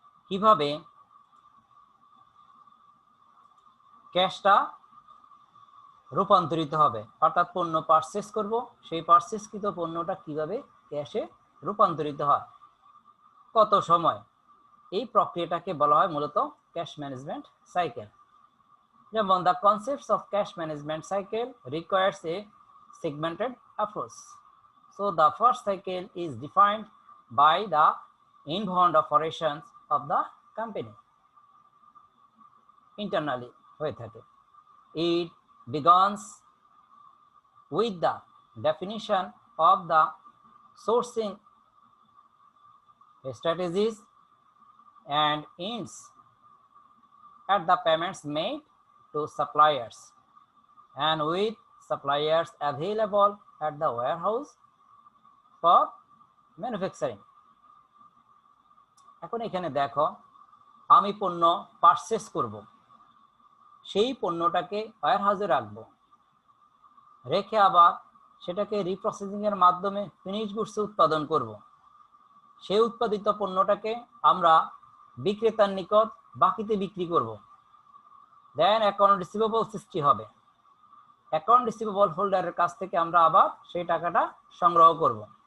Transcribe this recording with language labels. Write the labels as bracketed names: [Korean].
[Bangla] কিভাবে ক্যাশটা রূপান্তরিত হবে, অর্থাৎ পণ্য পারচেস করব, সেই পারচেসকৃত পণ্যটা কিভাবে ক্যাশে রূপান্তরিত হয়, কত সময়, এই প্রক্রিয়াটাকে বলা হয় মূলত ক্যাশ ম্যানেজমেন্ট সাইকেল। [English] যেমন the concepts of cash management cycle requires a segmented approach. So the first cycle is defined by the inbound operations of the company internally [Bangla] হয়ে থাকে। [English] It begins with the definition of the sourcing strategies and ends at the payments made to suppliers and with suppliers available at the warehouse for manufacturing. [Bangla] এখন এখানে দেখো, আমি পণ্য purchase করব, সেই পণ্যটাকে ওয়্যারহাউসে রাখবো, রেখে আবার সেটাকে রিপ্রসেসিং এর মাধ্যমে ফিনিশ গুডস উৎপাদন করব। সেই উৎপাদিত পণ্যটাকে আমরা বিক্রেতার নিকট বাকিতে বিক্রি করব, দেন অ্যাকাউন্ট রিসিভেবল সৃষ্টি হবে, অ্যাকাউন্ট রিসিভেবল হোল্ডারের কাছ থেকে আমরা আবার সেই টাকাটা সংগ্রহ করব।